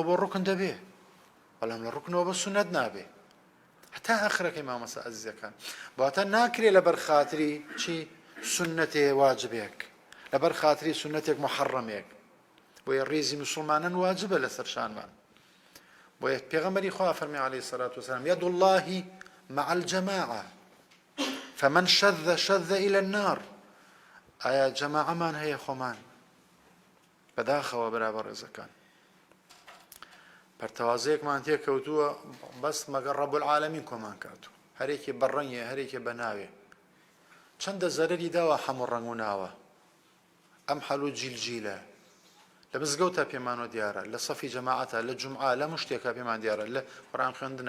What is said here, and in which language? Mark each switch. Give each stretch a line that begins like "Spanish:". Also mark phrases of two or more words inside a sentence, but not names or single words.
Central Kurdish: بۆ ڕوکن دەبێ بەڵام لە ڕوکنەوە بۆ سونەت نابێ هەتا ئاخرەکەی مامەسە عەزیزەکان بواتە ناکرێت لەبەر خاتری چی سونەتێ واجبێک لەبەر خاتری سونەتێک محەڕەمێک بۆیە ڕێزی موسڵمانان واجبە لەسەر شانمان بۆیە پێغەمبەری خوا فەرمی
Arabic: عەلەیهی سەلات وەسەلام يد الله مع الجماعة فمن شذ إلى النار
Central Kurdish: ئایا جەماعەمان هەیە خۆمان بەداخەوە بەرابەر ڕێزەکان پەرتەوازەیەکمان تێکەوتووە بەس مەگەر
Arabic: ڕەب العالەمین
Central Kurdish: کۆمان کاتوو هەرێکی بەڕەنگە هەرێکی بەناوێ چەندە زەرەری داوە هەموو ڕەنگ و ناوە ئەم حەل و جیلجیلە لە مزگەوتە پێمانۆ دیارە لە سەفی جەماعەتە لە جومعە لە شتێکە پێمان دیارە لە قورئان خوێندنە